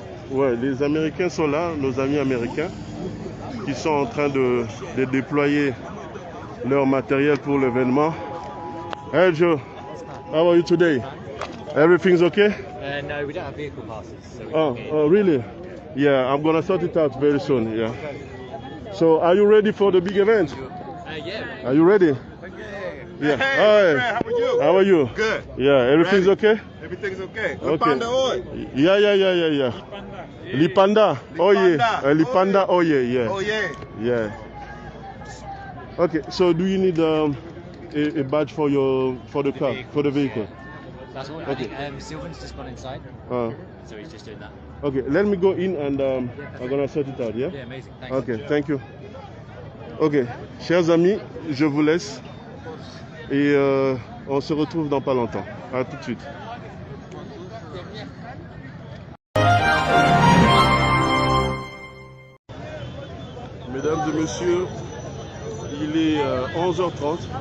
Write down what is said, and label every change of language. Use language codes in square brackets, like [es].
[fr] Ouais, les Américains sont là, nos amis américains, qui sont en train de déployer leur matériel pour l'événement. [en] Hey Joe, how are you today? Everything's okay? No, we don't have vehicle passes. So Oh, really? Yeah, I'm gonna sort it out very soon. Yeah. So, are you ready for the big event? yeah. Are you ready? Yeah. Hey, Hi. how are you? How are you? Good. Yeah, everything's okay? Everything's okay. Okay. Panda Oy. Yeah. Lipanda. Oh yeah. Lipanda. Oh yeah. Oh yeah. Yeah. Okay. So do you need a badge for the car, for the vehicle? That's all. Okay. I think Sylvan's just gone inside, so he's just doing that. Okay. Let me go in and I'm gonna sort it out. Yeah. Yeah, amazing. Thanks. Ok, thank you. [fr] Ok, chers amis, je vous laisse et on se retrouve dans pas longtemps. À tout de suite. Mesdames et messieurs, il est 11h30.